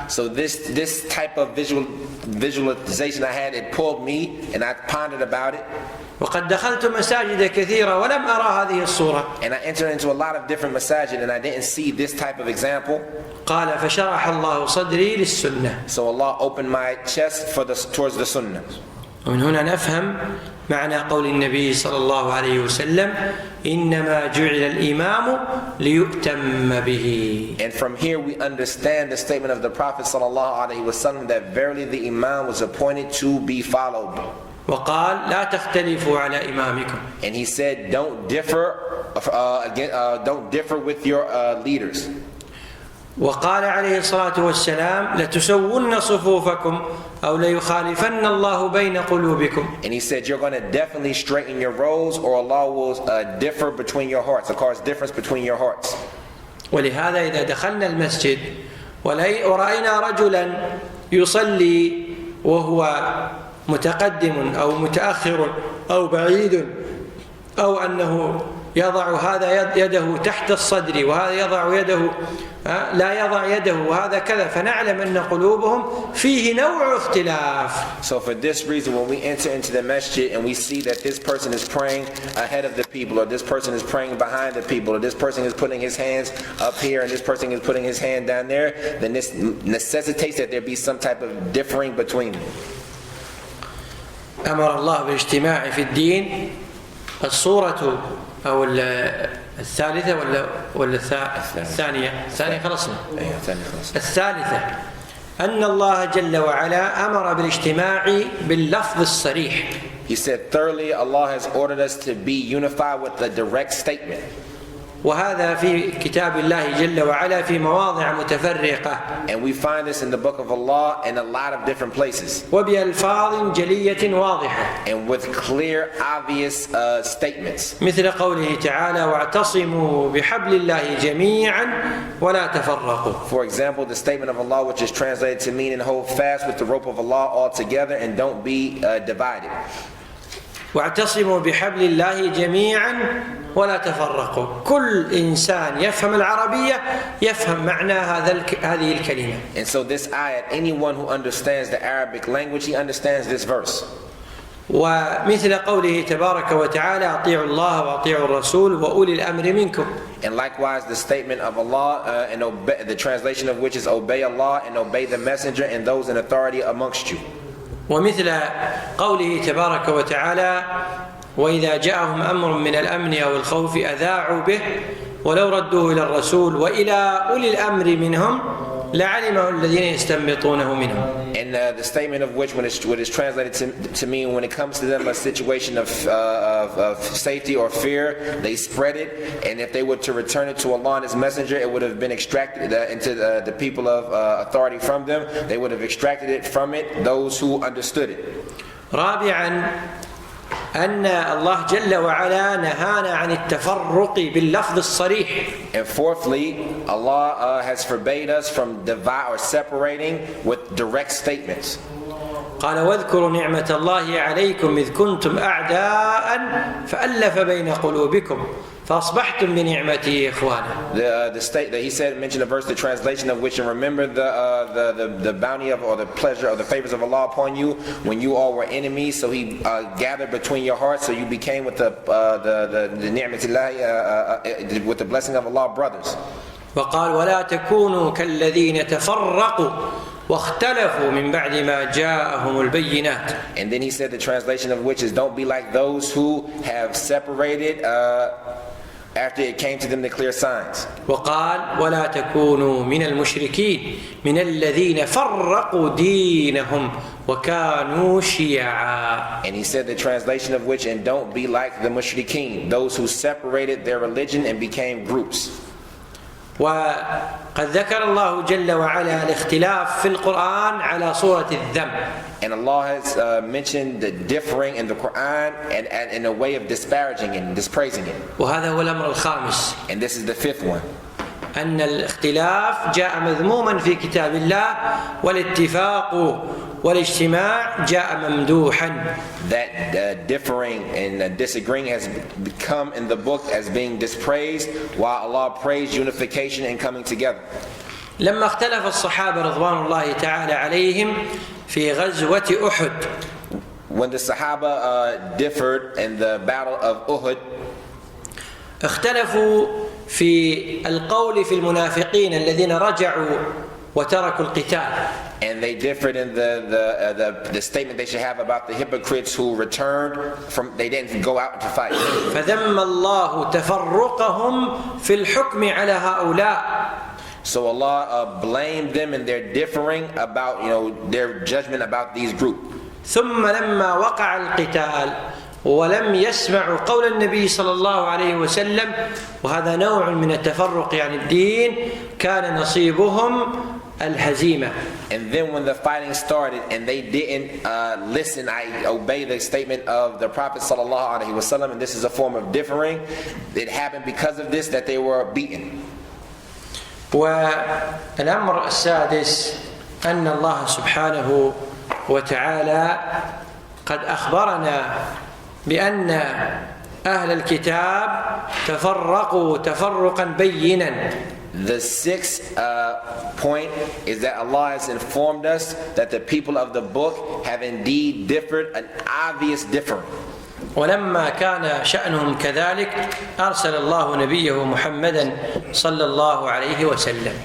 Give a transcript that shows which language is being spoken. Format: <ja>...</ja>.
<en>So this type of visualization I had, it pulled me, and I pondered about it.</en> <ar>وقد دخلت مساجد كثيرة ولم أرى هذه الصورة.</ar> <en>And I entered into a lot of different masajid, and I didn't see this type of example.</en> <ar>قال فشرح الله صدري للسنة.</ar> <en>So Allah opened my chest towards the sunnah.</en> <ar>ومن هنا نفهم معنى قول النبي صلى الله عليه وسلم إنما جعل الإمام ليؤتم به.</ar> <en>And from here we understand the statement of the Prophet sallallahu alaihi wasallam that verily the Imam was appointed to be followed.</en> <ar>وقال لا تختلفوا على إمامكم.</ar> <en>And he said, don't differ with your leaders.</en> <ar>وقال عليه الصلاة والسلام لتسون صفوفكم أو ليخالفن الله بين قلوبكم.</ar> <en>And he said, you're going to definitely straighten your rows, or Allah will differ between your hearts, cause difference between your hearts.</en> <ar>ولهذا إذا دخلنا المسجد ورأينا رجلا يصلي وهو متقدم أو متأخر أو بعيد، أو أنه يضع هذا يده تحت الصدر وهذا يضع يده لا يضع يده وهذا كذا، فنعلم أن قلوبهم فيه نوع اختلاف.</ar> <en>So for this reason, when we enter into the masjid and we see that this person is praying ahead of the people, or this person is praying behind the people, or this person is putting his hands up here and this person is putting his hand down there, then this necessitates that there be some type of differing between them.</en> <ar>أمر الله بالاجتماع في الدين. الصورة أو الثالثة ولا الثانية خلصنا. الثالثة أن الله جل وعلا أمر بالاجتماع باللفظ الصريح.</ar> <en>He said, thirdly, Allah has ordered us to be unified with the direct statement.</en> <ar>وهذا في كتاب الله جل وعلا في مواضع متفرقة.</ar> <en>And we find this in the book of Allah in a lot of different places.</en> <ar>وبألفاظ جلية واضحة.</ar> <en>And with clear, obvious statements.</en> <ar>مثل قوله تعالى: واعتصموا بحبل الله جميعا ولا تفرقوا.</ar> <en>For example, the statement of Allah, which is translated to mean, and hold fast with the rope of Allah all together and don't be divided.</en> <ar>واعتصموا بحبل الله جميعا ولا تفرقوا. كل إنسان يفهم العربية يفهم معنى هذه الكلمة.</ar> <en>And so this ayat, anyone who understands the Arabic language, he understands this verse.</en> <ar>ومثل قوله تبارك وتعالى: أطيعوا الله وأطيعوا الرسول وأولي الأمر منكم.</ar> <en>And likewise the statement of Allah and obey, the translation of which is obey Allah and obey the messenger and those in authority amongst you.</en> <ar>ومثل قوله تبارك وتعالى: وإذا جاءهم أمر من الأمن أو الخوف أذاعوا به ولو ردوه إلى الرسول وإلى أولي الأمر منهم لعلمه الذين يستنبطونه منهم.</ar> <en>And the statement of which, when it's translated to mean, when it comes to them a situation of safety or fear, they spread it, and if they were to return it to Allah and His Messenger, it would have been extracted into the people of authority from them. They would have extracted it from it, those who understood it.</en> <ar>رابعا أن الله جل وعلا نهانا عن التفرق باللفظ الصريح.</ar> <en>And fourthly, Allah has forbade us from dividing or separating with direct statements.</en> <ar>قال: واذكروا نعمة الله عليكم إذ كنتم أعداء فألف بين قلوبكم فأصبحتم بنعمته إخوانا.</ar> <en>The state that he said, mentioned a verse, the translation of which, and remember the bounty of, or the pleasure or the favors of Allah upon you when you all were enemies. So He gathered between your hearts, so you became with the</en> <ar>ni'matillahi,</ar> <en>with the blessing of Allah, brothers.</en> <ar>وقال: ولا تكونوا كالذين تفرقوا واختلفوا من بعد ما جاءهم البينات.</ar> <en>And then he said, the translation of which is, don't be like those who have separated after it came to them the clear signs.</en> <ar>وقال: ولا تكونوا من المشركين من الذين فرقوا دينهم وكانوا شيعا.</ar> <en>And he said, the translation of which, and don't be like the mushrikeen, those who separated their religion and became groups.</en> <ar>وقد ذكر الله جل وعلا الاختلاف في القرآن على صورة الذم.</ar> <en>And Allah has mentioned the differing in the Quran and in a way of disparaging and dispraising it.</en> <ar>وهذا هو الأمر الخامس.</ar> <en>And this is the fifth one.</en> <ar>أن الاختلاف جاء مذموما في كتاب الله والاتفاق والاجتماع جاء ممدوحا.</ar> <en>That differing and disagreeing has become in the book as being dispraised, while Allah praised unification and coming together.</en> <ar>لما اختلف الصحابة رضوان الله تعالى عليهم في غزوة أحد.</ar> <en>When the Sahaba differed in the battle of Uhud,</en> <ar>اختلفوا في القول في المنافقين الذين رجعوا وتركوا القتال.</ar> <en>And they differed in the statement they should have about the hypocrites who returned from, they didn't go out to fight.</en> <ar>فذم الله تفرقهم في الحكم على هؤلاء.</ar> <en>So Allah blamed them in their differing about, their judgment about these groups.</en> <ar>ثم لما وقع القتال ولم يسمعوا قول النبي صلى الله عليه وسلم، وهذا نوع من التفرق عن الدين، كان نصيبهم الهزيمة.</ar> <en>And then when the fighting started and they didn't listen, I obey the statement of the Prophet sallallahu alaihi wasallam, and this is a form of differing. It happened because of this that they were beaten.</en> <ar>والأمر السادس أن الله سبحانه وتعالى قد أخبرنا بأن أهل الكتاب تفرقوا تفرقا بينا.</ar> <en>The sixth point is that Allah has informed us that the people of the book have indeed differed, an obvious difference.</en> <ar>ولما كان شأنهم كذلك أرسل الله نبيه محمدا صلى الله عليه وسلم.</ar>